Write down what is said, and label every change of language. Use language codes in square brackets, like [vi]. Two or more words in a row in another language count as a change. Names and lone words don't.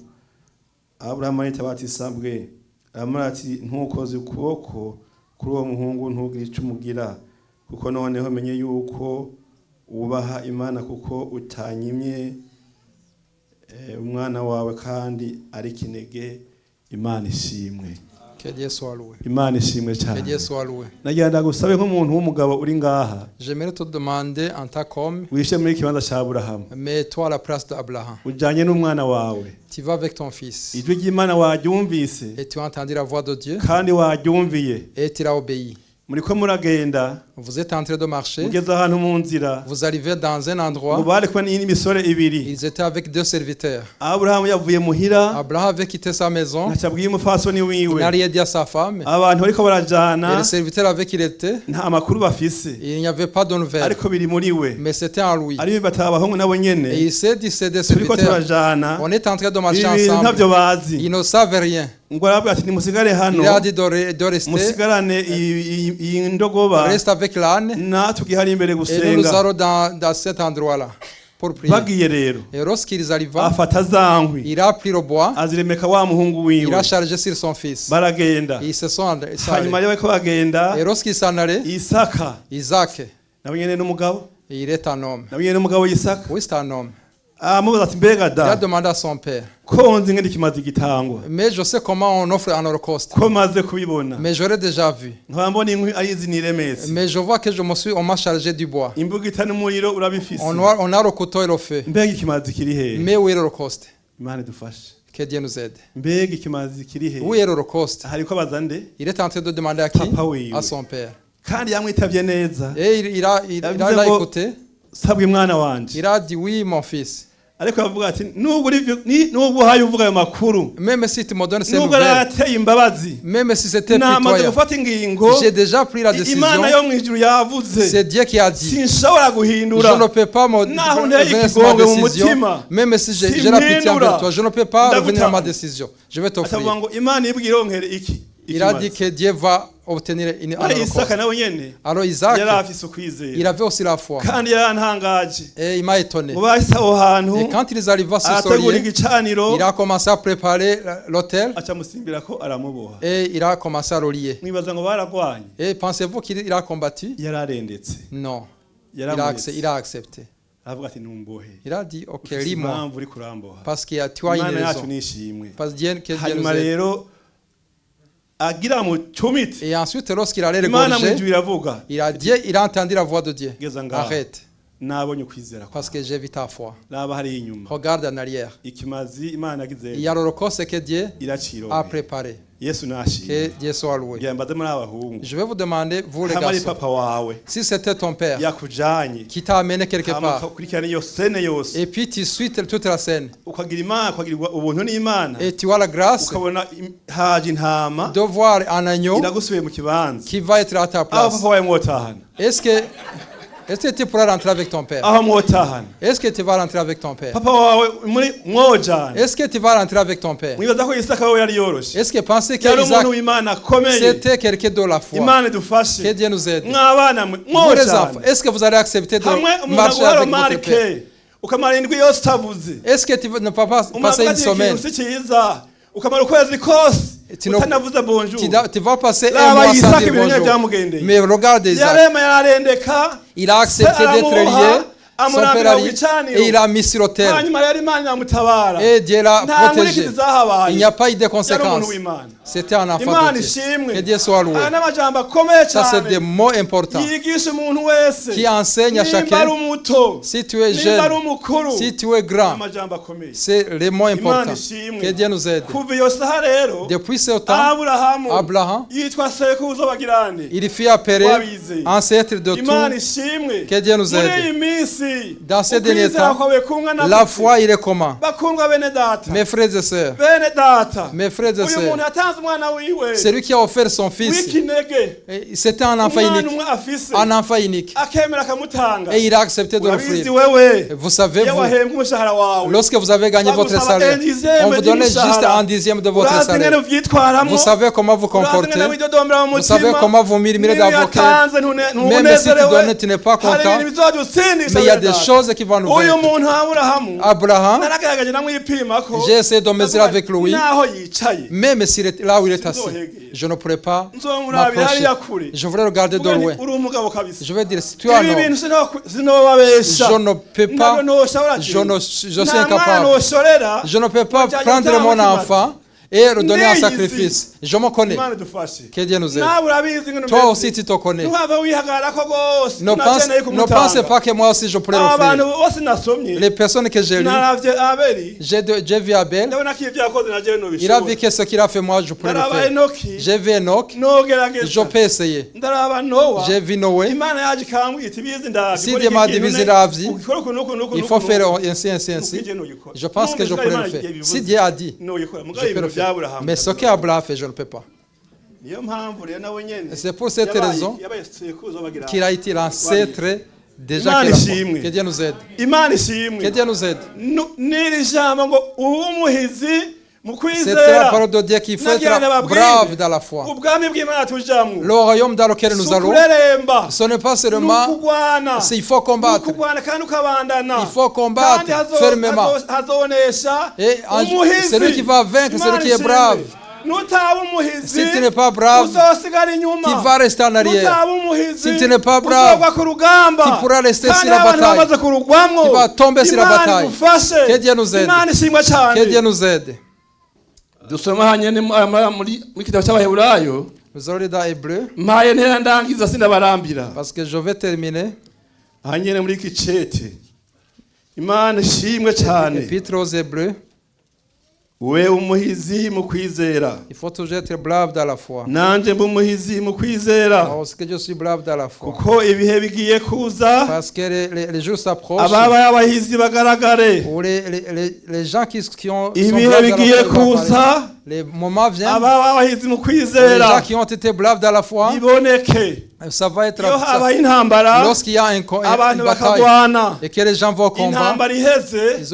[rn] Aburahamu aritaba ati sabwe. Aramubwira ati ntukoze ukuboko kuri uwo muhungu, ntugire ico umugira, kuko noneho menye yuko wubaha Imana, kuko utanyimye umwana wawe kandi ari kinege. Imana ishimwe. [fr] Que Dieu soit loué. [rn] Imana ishimwe [fr] Que [rn] cyane. [fr] Dieu soit loué. [rn] Nagira gusabe nk'umuntu w'umugabo uri ngaha, [fr] J'aimerais te demander en tant qu'homme, [rn] wishe muri kibanza cya Aburahamu, [fr] mets-toi à la place d'Abraham. [rn] ujanye n'umwana wawe. [fr] Tu vas avec ton fils [rn] Ijwi ry'Imana waryumvise [fr] et tu as entendu la voix de Dieu [rn] kandi waryumviye. [fr] et tu l'as obéi. [rn] Muriko muragenda, [fr] Vous êtes en train de marcher, [rn] mugeze ahantu mu nzira, [fr] vous arrivez dans un endroit, [rn] mubare kumwe n'imisore ibiri. [fr] ils étaient avec deux serviteurs. [rn] Aburahamu yavuye muhira, [fr] Abraham avait quitté sa maison, [rn] ntaca abwiye umufasoni [fr] il [rn] wiwe. [fr] n'a rien dit à sa femme, [rn] Abantu bariko [fr] et [rn] barajana [fr] les serviteurs avec qui il était, [rn] nta makuru bafise, [fr] il n'y avait pas de nouvelles, [rn] ariko biri muri we. [fr] mais c'était en lui. [rn] Ari bataha abahungu nabo [fr] Et [rn] nyene, [fr] il s'est dit, c'est des [rn] turiko [fr] serviteurs, [rn] turajana, [fr] on est en train de marcher [rn] ibintu [fr] ensemble, [rn] ntavyo bazi. [fr] ils ne savent rien. [rn] Ngo arabwira ati nimusigare hano, [fr] Il a dit de rester, [rn] musigarane iyi ndogoba, [fr] reste avec l'âne, [rn] natwe gihari imbere [fr] et nous [rn] gusenga. [fr] allons dans cet endroit-là pour prier. [rn] Bagiye rero, [fr] Et lorsqu'ils arrivent, [rn] afata za nkwi, [fr] il a pris le bois, [rn] aziremeka wa muhungu [fr] il [rn] wiwe, [fr] a chargé sur son fils. [rn] baragenda. [fr] Ils se sont allés. [rn] Hanyuma rero bariko bagenda, [fr] Et lorsqu'ils s'en allaient, Isaka Isaac, [rn] nawe nyene n'umugabo, [fr] il est un homme. [rn] nawe nyene n'umugabo Isaka, [fr] Oui, c'est un homme. [rn] amubaza ati mbega [fr] Il a [rn] da, [fr] demandé à son père, [rn] ko nzi ngene kimaze gitangwa, [fr] mais je sais comment on offre un holocauste. [rn] ko maze kubibona, [fr] Mais j'aurais déjà vu. [rn] nkaba mbona inkwi ari izi niremetse, [fr] Mais je vois que on m'a chargé du bois. [rn] imbugita n'umuriro urabifise, [fr] On a le couteau et le feu. [rn] mbega ikimazi kiri hehe? [fr] Mais où est l'holocauste? [rn] Imana idufashe. [fr] Que Dieu nous aide. [rn] Mbega ikimazi kiri hehe? [fr] Où est l'holocauste? [rn] Hariko abaza nde? [fr] Il est en train de demander à qui? [rn] Papa wiwe. [fr] À son père. [rn] Kandi yamwitavye neza, [fr] Et il a [rn] Yavuze ngo, [fr] écouté. [rn] sabwe mwana wanje. [fr] Il a dit oui, mon fils. [rn] Ariko avuga ati nubwo uhaye uvuga ayo makuru, [fr] Même si tu me donnes ces [rn] nubwo [fr] nouvelles, [rn] arateye imbabazi, [fr] même si c'était [rn] namaze [fr] pitoyable, [rn] gufata ingingo, [fr] j'ai déjà pris la décision. [rn] Imana yo mwijuru yavuze, [fr] C'est Dieu qui a dit. [rn] sinshobora [fr] Je [rn] guhindura. [fr] ne peux pas me [rn] Naho [fr] revenir [rn] nteye [fr] à ma [rn] ikigongwe mu [fr] décision. [rn] mutima, [fr] Même si j'ai la pitié envers toi, je ne peux pas revenir à ma décision. Je vais [rn] atavuga [fr] t'offrir. [rn] ngo Imana ibwire onkere iki. [fr] Il a dit que Dieu va obtenir un [rn] Ari [fr] holocauste. [rn] Isaka nawe nyene [fr] Alors Isaac, [rn] yari afise [fr] il [rn] ukwizera, [fr] avait aussi la foi. [rn] kandi yarantangaje. [fr] Et il m'a étonné. [rn] Ngo bahise aho hantu, [fr] Et quand ils arrivaient sur ce [rn] arategura [fr] lieu, [rn] igicaniro, [fr] il a commencé à préparer l'autel [rn] aca musimbira ko aramuboha. [fr] et il a commencé à le lier. [rn] Mwibaza ngo baragwanye? [fr] Et pensez-vous qu'il a combattu? [rn] Yararendetse, [fr] Non. Il [rn] yaramuretse, [fr] a accepté. [rn] aravuga ati numbohe, [fr] Il a dit, ok, [rn] ufise [fr] lis-moi. [rn] impamvu uri kuramboha, [fr] Parce qu'il y a, tu as une [rn] Imana yacu [fr] raison. [rn] nishimwe. [fr] Parce que Dieu nous [rn] Hanyuma [fr] aide. [rn] rero agira mu cumiti, [fr] Et ensuite, lorsqu'il allait [rn] Imana [fr] regorger, [rn] mwijuru iravuga, [fr] il a entendu la voix de Dieu. [rn] geza ngaho, [fr] Arrête, [rn] nabonye ukwizera kwawe, [fr] parce que j'ai vu ta foi. [rn] raba hari inyuma, [fr] Regarde en arrière. [rn] ikimazi Imana yagize [fr] Il y a l'holocauste que Dieu a [rn] iracirobe. [fr] préparé. [rn] Yesu nashimwe. [fr] Que Dieu soit loué. [rn] Ngira mbaze muri abahungu, [fr] Je vais vous demander, vous les [rn] hama ari [fr] garçons, [rn] papa wawe [fr] si c'était ton père [rn] yakujanye, [fr] qui t'a amené quelque [rn] hama [fr] part, [rn] ukakurikirana iyo sene yose, [fr] et puis tu suis toute la scène, [rn] ukagira Imana, ukagirirwa ubuntu n'Imana, [fr] et tu as la grâce [rn] ukabona haje intama [fr] de voir un agneau [rn] iragusubiye mu kibanza, [fr] qui va être à ta [rn] aho [fr] place. [rn] papa wawe mwotahana. [fr] Est-ce que Est-ce que tu pourras rentrer avec ton père? [rn] aho mwotahana [fr] Est-ce que tu vas rentrer avec ton père? [rn] papa wawe muri mwojana [fr] Est-ce que tu vas rentrer avec ton père? [rn] mwibaza ko Isaka we yari yoroshe [fr] Est-ce que pensez que [rn] yari [fr] Isaac [rn] umuntu w'Imana akomeye [fr] c'était quelqu'un de la foi? [rn] Imana [fr] Que [rn] idufashe [fr] Dieu nous aide. [rn] mwabana mwe [fr] Vous les enfants, [rn] mwojana [fr] est-ce que vous allez accepter de [rn] hamwe umuntu [fr] marcher [rn] aguha [fr] avec votre père? [rn] romarike ukamara indwi yose utavuze [fr] Est-ce que tu ne vas pas passer [rn] umavuga [fr] une [rn] ati [fr] semaine? [rn] ikintu si cyiza ukamara ukwezi kose [fr] Tu ne- [rn] utanavuze bonjour [fr] Tu vas passer un [rn] raba [fr] mois sans Isaka dire [rn] ibintu [fr] bonjour. [rn] byamugendeye [fr] Mais regarde Isaac, [rn] yarema yararendeka [fr] il a accepté d'être lié, son père a lié, et il a mis sur l'autel. [rn] hanyuma rero Imana inamutabara [fr] Et Dieu l'a [rn] nta [fr] protégé. [rn] nkurikizi zahabaye [fr] Il n'y a pas eu de [rn] yari [fr] conséquences. [rn] umuntu w'Imana [fr] C'était un enfant [rn] Imana [fr] de Dieu. [rn] ishimwe [fr] Que Dieu soit loué. [rn] aya n'amajambo akomeye [fr] Ça, c'est des [rn] cyane [fr] mots importants [rn] yigisha umuntu wese [fr] qui enseignent à [rn] nimba ari [fr] chacun. [rn] umuto [fr] Si tu es [rn] nimba ari [fr] jeune, [rn] umukuru [fr] si tu es grand, [rn] amajambo akomeye [fr] c'est les mots importants. [rn] Imana ishimwe [fr] Que Dieu nous aide. [rn] kuva iyo saha rero [fr] Depuis ce temps, aburahamu Abraham, [rn] yitwa sekuruza w'abagirane [fr] il fut appelé [rn] wabizeye [fr] ancêtre de [rn] Imana [fr] tout. [rn] ishimwe [fr] Que Dieu nous [rn] muri [fr] aide. [rn] iyi minsi [fr] Dans ces derniers [rn] ukwizera [fr] temps, [rn] kwawe kungana [fr] la [rn] gute? [fr] foi, il est comment? [rn] bakundwa bene data [fr] Mes frères et sœurs, [rn] bene data [fr] mes frères et [rn] uyu [fr] sœurs, [rn] muntu yatanze umwana wiwe [fr] c'est lui qui a offert son fils. [rn] w'ikinege [fr] Et c'était un enfant [rn] umwana [fr] unique. [rn] umwe afise [fr] Un enfant unique. [rn] akemera akamutanga [fr] Et il a accepté de [rn] urabizi [fr] l'offrir. [rn] wewe [fr] Vous savez, [rn] iyo [fr] vous, [rn] wahembwa umushahara wawe [fr] lorsque vous avez gagné votre [rn] bagusaba [fr] salaire, 1/10 on vous donnait juste [rn] ry'umushahara. [fr] un dixième de votre [rn] urazi ngene [fr] salaire. [rn] uvyitwaramwo [fr] Vous savez comment vous [rn] urazi [fr] comportez. [rn] ngene widodombera mu [fr] Vous savez [rn] mutima [fr] comment vous murmurez [rn] niyo [fr] dans vos cœurs. [rn] yatanze [fr] Même si tu donnes, tu n'es pas [rn] hari [fr] content. [rn] ibintu bizodutsindisha [fr] Mais il y a [rn] bene [fr] des [rn] data. [fr] choses qui vont nous [rn] uyu [fr] vaincre. [rn] muntu Aburahamu [fr] Abraham, [rn] naragaragaje namwipimako [fr] j'ai essayé de mesurer avec lui. [rn] naho yicaye [fr] Même s'il est là où il est assis, je ne pourrais pas [rn] nzomurabira hariya [fr] m'approcher. [rn] kure [fr] Je voudrais regarder de [rn] Uvuga nti, [fr] loin. [rn] uri umugabo kabisa [fr] Je vais dire, si tu es un [rn] ibi [fr] homme, [rn] bintu sinobabesha [fr] je ne peux pas, je suis incapable. [rn] noshorera [fr] Je ne peux pas prendre mon enfant et le donner en sacrifice. Je me connais. [rn] Imana idufashe [fr] Que Dieu nous aide. [rn] nawe urabizi ngene [fr] Toi [rn] umeze. [fr] aussi, tu te connais. [rn] ntuhave wihagararako rwose [fr] Ne pensez pas que moi aussi je pourrais [rn] abantu [fr] l'offrir. [rn] bose nasomye [fr] Les personnes que j'ai lues, [rn] naravye Abeli [fr] j'ai vu Abel. [rn] ndabona ko ibyo yakoze na jewe [fr] Il a [rn] nobishobora [fr] vu que ce qu'il a fait, moi, je pourrais le [rn] ndaraba [fr] faire. Enoki J'ai vu Enoch. Je [rn] nogerageza [fr] peux essayer. [rn] ndaraba Nowa [fr] J'ai vu Noé. [rn] Imana yaje ikambwira iti bizi ndazi [fr] Si Dieu m'a divisé la vie, il faut faire ainsi, ainsi, ainsi. Je pense que je pourrais le faire. Si Dieu a dit, je peux le faire. Mais ce qu'Abraham a fait, je ne peux pas. [rn] niyo mpamvu rero nawe nyene [fr] C'est pour cette raison [rn] yabaye sekuruza w'abagirane. [fr] qu'il a été l'ancêtre déjà [rn] Imana [fr] qu'il a fait. [rn] ishimwe. [fr] Que Dieu nous aide. [rn] Imana [fr] Que [rn] ishimwe [fr] Dieu nous aide. [rn] n'iri jambo ngo ube umuhizi mu [fr] C'est la [rn] kwizera [fr] parole de Dieu qu'il faut [rn] Nagira [fr] être [rn] nababwire. [fr] brave dans la foi. [rn] ubwami bw'Imana tujamwo [fr] Le royaume dans lequel nous allons, [rn] sukureremba [fr] ce n'est pas seulement, [rn] n'ukugwana [fr] il faut combattre. [rn] n'ukugwana kandi ukabandana [fr] Il faut combattre [rn] kandi [fr] fermement. [rn] hazonesha [fr] Et [rn] umuhizi [fr] celui qui va vaincre, celui [rn] Imana [fr] qui est [rn] ishimwe. [fr] brave. [rn] nutaba umuhizi [fr] Si tu n'es pas brave, [rn] uzosigara inyuma [fr] tu vas rester en arrière. [rn] nutaba umuhizi [fr] Si tu n'es pas brave, [rn] uzogwa ku rugamba [fr] tu pourras rester [rn] kandi [fr] sur la [rn] abantu [fr] bataille. [rn] bamaze kurugwamwo [fr] Tu vas tomber sur la [rn] Imana [fr] bataille. [rn] igufashe. [fr] Que Dieu nous aide. [rn] Imana ishimwe cyane [fr] Que Dieu nous aide. [rn] dusoma hanyene muri kitabo cy'abaheburayo [fr] Nous allons lire dans Hébreu, [rn] mpaye ntera ndangiza sindabarambira [fr] parce que je vais terminer. [rn] hanyene muri iki cete Imana ishimwe cyane [fr] Épître aux Hébreux. [rn] we umuhizi mu kwizera [fr] Il faut toujours être brave dans la foi. [rn] nanje mba umuhizi mu kwizera [fr] Parce que je suis brave dans la foi. [rn] kuko ibihe bigiye kuza [fr] Parce que les jours s'approchent. [rn] ababa abahizi bagaragare [fr] Où les gens qui sont [rn] ibihe [fr] braves dans [rn] bigiye [fr] la foi, vont apparaître. [rn] kuza [fr] Les moments viennent. [rn] ababa abahizi mu [fr] Les gens [rn] kwizera [fr] qui ont été braves dans la foi, [rn] biboneke [fr] ça va être [rn] iyo habaye intambara [fr] lorsqu'il y a une [rn] abantu [fr] bataille [rn] bakagwana [fr] et que les gens vont combattre. [rn] intambara iheze